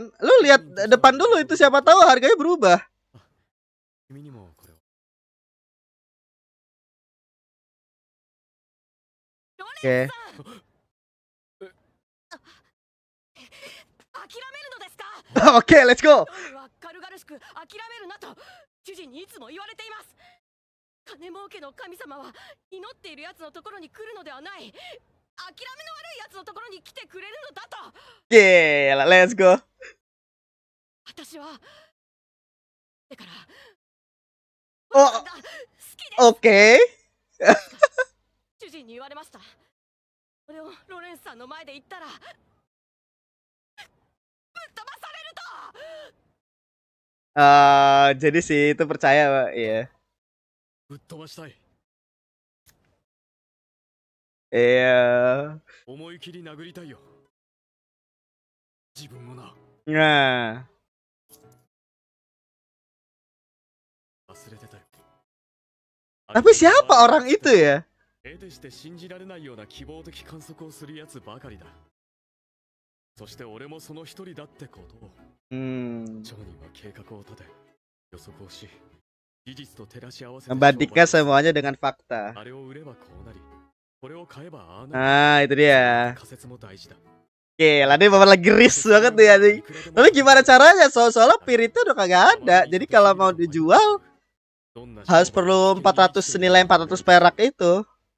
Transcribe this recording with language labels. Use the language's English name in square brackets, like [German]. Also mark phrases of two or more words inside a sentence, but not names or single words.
[Indonesian] Lu lihat depan dulu itu siapa tahu harganya berubah. Oke. Oke, [English] let's go. [Japanese] 金儲けの神様は祈っている奴のところに来るのではない。諦めの悪い奴のところに来てくれるのだと。 [Indonesian] Gila, [English] let's go. [Japanese] 私はだから。 [Indonesian] Oh, oke. [Japanese] 主人に言われました。それをロレンスさんの前で言ったらぶっ飛ばされると。 [Indonesian] Jadi sih itu percaya, Pak. Iya. [Japanese] ぶっ飛ばしたい。 [Indonesian] Iya. [Japanese] 思い切り殴りたいよ。自分もな。 [Indonesian] Nah. [Japanese] 忘れてたよ。 [Indonesian] Tapi siapa orang itu ya? [Japanese] 得てして信じられないような希望的観測をするやつばかりだ。そして俺もその一人だってことを。商人は計画を立て、予測をし。 [Indonesian] Membandingkan semuanya dengan fakta. Ah, itu dia. Oke, lah dia bapak lagi risk banget nih anjing. Tapi gimana caranya? Soalnya piritnya udah kagak ada. Jadi kalau mau dijual harus perlu 400 senilai 400 perak itu.